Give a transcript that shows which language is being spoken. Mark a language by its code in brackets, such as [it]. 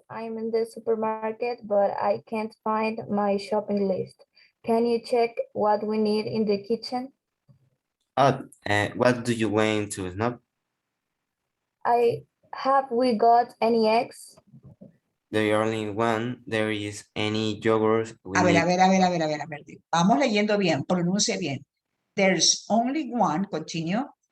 [en] I'm in the supermarket, but I can't find my shopping list. Can you check what we need in the kitchen? What do you want to know? Have we got any eggs? The only one there is any yogurt. [es] A ver. Vamos leyendo bien, pronuncia bien. [en] There's only one, continue.